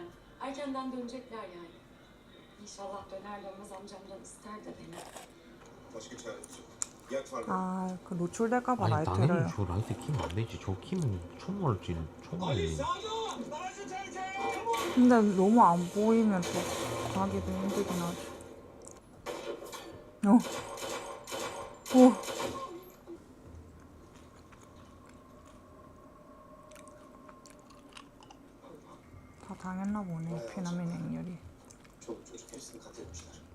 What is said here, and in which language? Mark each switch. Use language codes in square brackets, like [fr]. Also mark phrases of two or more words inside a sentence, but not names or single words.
[tr] Erkenden dönecekler yani. İnşallah döner dönmez amcamdan ister de beni. başka çaresi yok. Yak var. [ko] 그 노출될까봐 아니 라이트를. 당연히 저 라이트 키면 안 되지. 저 키면 총알이. 근데 너무 안 보이면 또 가기도 힘들긴 하지. 다 당했나 보네. 피나민 행렬이. [tr] Çoluk çocuk hepsini katletmişler.